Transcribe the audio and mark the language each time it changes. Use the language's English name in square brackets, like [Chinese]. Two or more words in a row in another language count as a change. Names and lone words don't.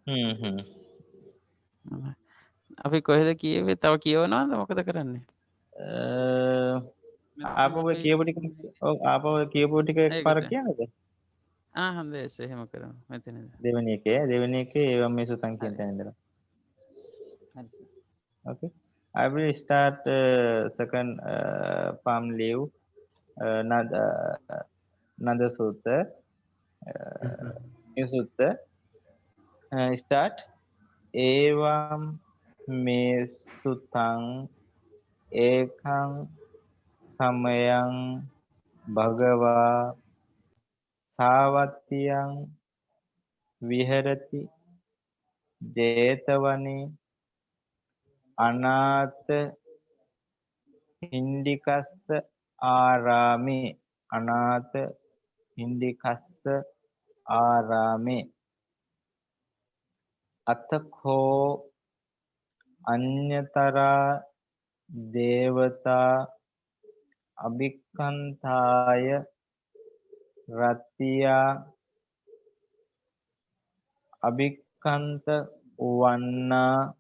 [Sinhala] අපි කොහෙද කියවේ? තව කියවනවද මොකද කරන්නේ? ආපහු කියපු ටික ඔව් ආපහු කියපු ටික එකපාර කියන්නද? හොඳයි එහෙම කරමු. මෙතනද. දෙවෙනි එකේ [Pali] ඒවම් මේ සුතං [Sinhala] කියන තැන ඉඳලා. හරි සර්. [English] Okay. I will start second palm leaf Nanda Sutta. Yes, sir. New Sutta. Start. [Pali] Evam me sutang ekang samayang bhagava savatiyang viharati jetavani අනාථ හින්දිකස්ස ආරාමේ අනාථ හින්දිකස්ස ආරාමේ අතඛෝ අඤ්ඤතරා දේවතා අභික්ඛන්තාය රත්තියා අභික්ඛන්ත වන්නා